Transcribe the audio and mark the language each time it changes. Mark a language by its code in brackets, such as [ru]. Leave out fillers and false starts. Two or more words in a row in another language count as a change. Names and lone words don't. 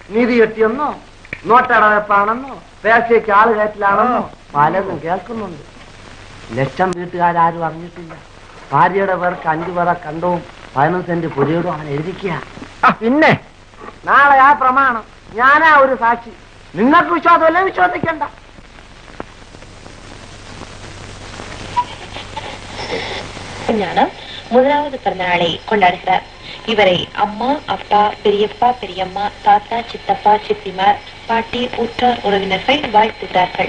[ml] നീതി കെട്ടിയെന്നോ നോട്ടടവെപ്പാണെന്നോ പേശയ്ക്ക് ആള് കയറ്റിലാണെന്നോ പലതും കേൾക്കുന്നുണ്ട്. ലക്ഷം വീട്ടുകാരും അറിഞ്ഞിട്ടില്ല. ഭാര്യയുടെ പേർക്ക് 5 പേരെ കണ്ടവും 15 സെന്റ് പുരയോടും അവൻ എഴുതിക്കുക. പിന്നെ നാളെ ആ പ്രമാണം ഞാനാ ഒരു സാക്ഷി. നിങ്ങൾക്ക് വിശ്വാസമല്ലേ? വിശ്വസിക്കണ്ട. [ta] முதலாவது பிறந்தநாளை கொண்டாடுகிறார். இவரை அம்மா, அப்பா, பெரியப்பா, பெரியம்மா, தாத்தா, சித்தப்பா, சித்திமார், பாட்டி, உற்றார் உறவினர்கள் வாழ்த்துகிறார்கள்.